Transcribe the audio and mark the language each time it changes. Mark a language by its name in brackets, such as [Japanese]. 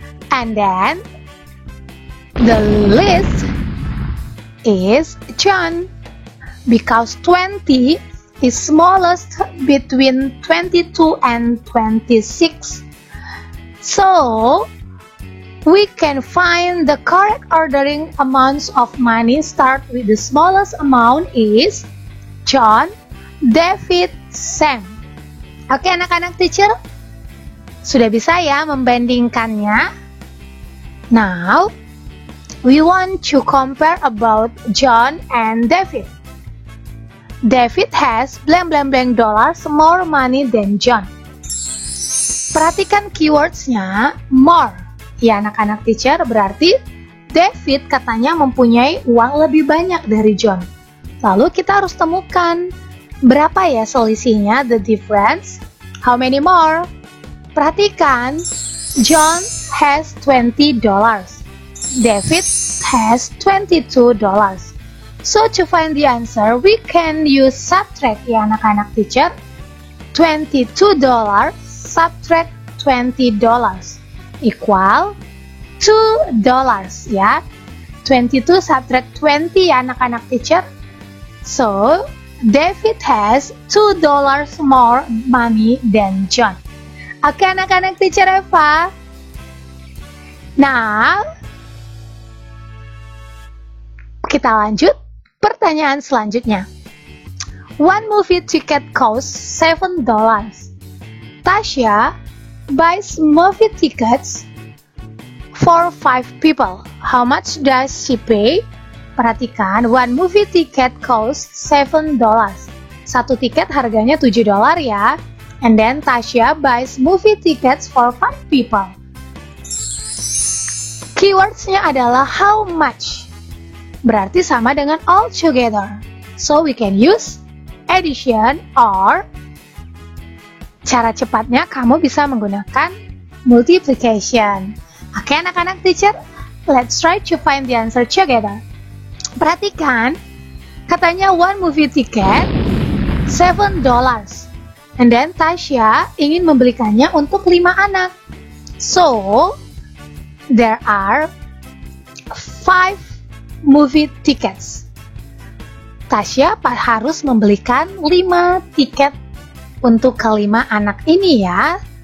[English] And then the least is John, because 20 is smallest between 22 and 26. So, we can find the correct ordering amounts of money. Start with the smallest amount is John, David, Sam. [Indonesian] Oke anak-anak teacher, sudah bisa ya membandingkannya? [English] Now, we want to compare about John and David. David has blank blank blank dollars more money than John. [Indonesian] Perhatikan keywordsnya more. Ya anak-anak teacher, berarti David katanya mempunyai uang lebih banyak dari John. Lalu kita harus temukan berapa ya selisihnya, [English] the difference. How many more? Perhatikan, John has $20. David has $22. So to find the answer, we can use subtract [Indonesian] ya anak-anak teacher. [English] $22 subtract $20 equal $2 ya. 22 subtract 20 [Indonesian] ya anak-anak teacher. [English] So, David has $2 more money than John. [Indonesian] Oke anak-anak teacher Eva. Nah, kita lanjut pertanyaan selanjutnya. [English] One movie ticket costs $7. Tasha buys movie tickets for 5 people. How much does she pay? Perhatikan, one movie ticket costs $7. [Indonesian] Satu tiket harganya $7 ya. [English] And then Tasha buys movie tickets for 5 people. [Indonesian] Keywordsnya adalah [English] how much. [Indonesian] Berarti sama dengan [English] all together. So we can use addition or [Indonesian] cara cepatnya kamu bisa menggunakan [English] multiplication. [Indonesian] Oke anak-anak [English] teacher, let's try to find the answer together. [Indonesian] Perhatikan, katanya [English] one movie ticket $7. And then [Indonesian] Tasha ingin membelikannya untuk 5 anak. [English] So, there are 5 movie tickets. [Indonesian] Tasha harus membelikan 5 tiket untuk kelima anak ini ya.